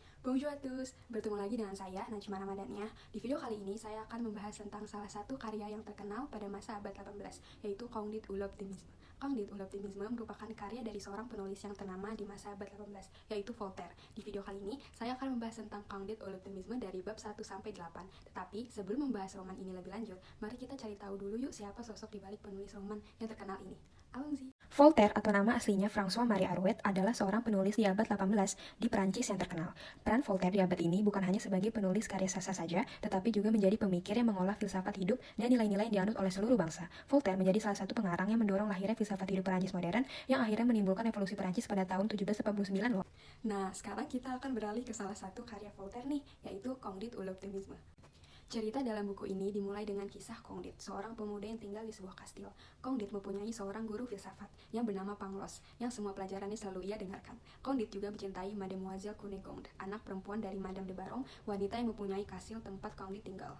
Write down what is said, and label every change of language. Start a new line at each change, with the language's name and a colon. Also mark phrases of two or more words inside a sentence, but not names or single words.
French: Bonjour à tous,
Indonesian: bertemu lagi dengan saya, Najma Ramadhania. Di video kali ini, saya akan membahas tentang salah satu karya yang terkenal pada masa abad 18, yaitu Conduite ou l'Optimisme. Conduite ou l'Optimisme merupakan karya dari seorang penulis yang ternama di masa abad 18, yaitu Voltaire. Di video kali ini, saya akan membahas tentang Conduite ou l'Optimisme dari bab 1-8. Tetapi, sebelum membahas roman ini lebih lanjut, mari kita cari tahu dulu yuk siapa sosok di balik penulis roman yang terkenal ini.
French: Allons-y.
Indonesian: Voltaire atau nama aslinya François-Marie Arouet adalah seorang penulis di abad 18 di Perancis yang terkenal. Peran Voltaire di abad ini bukan hanya sebagai penulis karya sastra saja, tetapi juga menjadi pemikir yang mengolah filsafat hidup dan nilai-nilai yang dianut oleh seluruh bangsa. Voltaire menjadi salah satu pengarang yang mendorong lahirnya filsafat hidup Perancis modern yang akhirnya menimbulkan revolusi Perancis pada tahun 1789 loh. Nah, sekarang kita akan beralih ke salah satu karya Voltaire nih, yaitu Conduite ou l'Optimisme. Cerita dalam buku ini dimulai dengan kisah Conduite, seorang pemuda yang tinggal di sebuah kastil. Conduite mempunyai seorang guru filsafat yang bernama Pangloss, yang semua pelajarannya selalu ia dengarkan. Conduite juga mencintai Mademoiselle Cunégonde, anak perempuan dari Madame de Baron, wanita yang mempunyai kastil tempat Conduite tinggal.